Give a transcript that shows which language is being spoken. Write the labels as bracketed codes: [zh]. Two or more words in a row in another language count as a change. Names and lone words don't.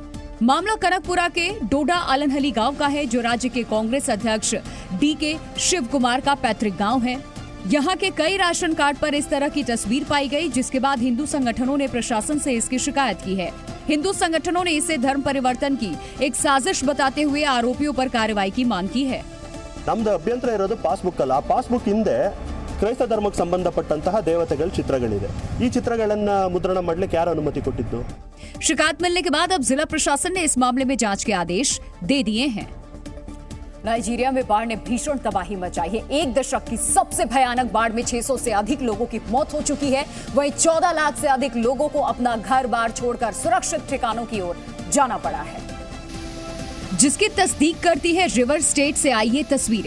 [hi] मामला कनकपुरा के डोडा अलनहली गांव का है, जो राज्य के कांग्रेस अध्यक्ष DK शिव कुमार का पैतृक गांव है। यहाँ के कई राशन कार्ड पर इस तरह की तस्वीर पाई गई, जिसके बाद हिंदू संगठनों ने प्रशासन से इसकी शिकायत की है। हिंदू संगठनों ने इसे धर्म परिवर्तन की एक साजिश बताते हुए आरोपियों पर कार्रवाई की मांग की है। [kn] ನಮ್ಮದು ಅಭ್ಯಂತರ ಇರೋದು ಪಾಸ್ಬುಕ್ ಅಲ್ಲ, ಪಾಸ್ಬುಕ್ ಹಿಂದೆ ಕ್ರೈಸ್ತ ಧರ್ಮಕ್ಕೆ ಸಂಬಂಧಪಟ್ಟಂತಹ ದೇವತೆಗಳ ಚಿತ್ರಗಳಿದೆ। ಈ ಚಿತ್ರಗಳನ್ನು ಮುದ್ರಣ ಮಾಡಲಿಕ್ಕೆ ಯಾರು ಅನುಮತಿ ಕೊಟ್ಟಿದ್ದು? [hi] शिकायत मिलने के बाद अब जिला प्रशासन ने इस मामले में जांच के आदेश दे दिए हैं। नाइजीरिया में बाढ़ ने भीषण तबाही मचाई है। एक दशक की सबसे भयानक बाढ़ में 600 से अधिक लोगों की मौत हो चुकी है। वहीं 14 लाख से अधिक लोगों को अपना घर बार छोड़कर सुरक्षित ठिकानों की ओर जाना पड़ा है, जिसकी तस्दीक करती है रिवर स्टेट से आई ये तस्वीरें।